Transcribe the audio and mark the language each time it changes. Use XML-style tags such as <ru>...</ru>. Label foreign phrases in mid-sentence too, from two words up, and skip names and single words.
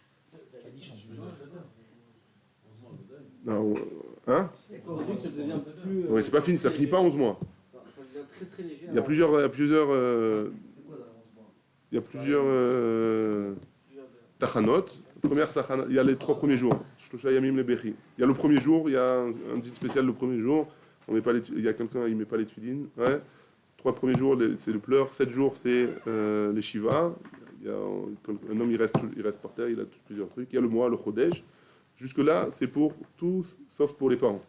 <fr>Non, hein? Aujourd'hui, ça devient plus. Ouais, c'est pas fini, ça finit pas 11 mois. Ça devient très très léger. Il y a plusieurs tachanot, Première tachana, il y a les 3 premiers jours.</fr> <he>שלושה ימים לבכי.</he> <fr>Il y a le premier jour, il y a un dit spécial le premier jour. On met pas il y a quelqu'un, il met pas les tefilines. Ouais. 3 premiers jours, c'est le pleur. 7 jours, c'est les shiva. Il y a, un homme, il reste par terre, il a plusieurs trucs. Il y a le mois, le chodesh. Jusque-là, c'est pour tous, sauf pour les parents.</fr>